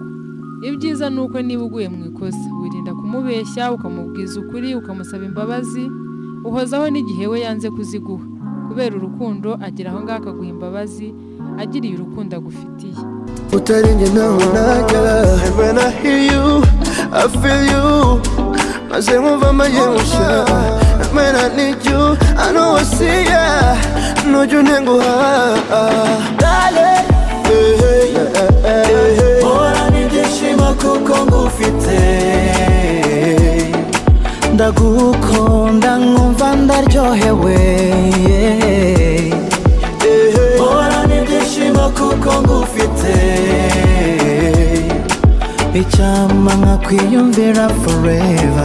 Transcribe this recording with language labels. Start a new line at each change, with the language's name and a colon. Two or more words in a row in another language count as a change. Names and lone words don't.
Kinyarwanda: Ibyiza ni uko niba uguye mu ikosa wirinda kumubeshya, ukamubwiza ukuri, ukamusaba imbabazi, uhozaho n'igihe we yanze kuziguha, kubera urukundo agira aho ngaho akaguha imbabazi agiriye urukundo agufitiye. Utari njye nawe najya,
English: and when I hear you I feel you,
Kinyarwanda: maze nkumva amayemusha,
English: and when I need you I know I see ya,
Kinyarwanda: nujya untenguha darling. Mpora n'ibyishimo kuko ngufite, ndagukunda nkumva ndaryohewe. Mpora n'ibyishimo kuko ngufite, icyampa nkakwiyumvira forever.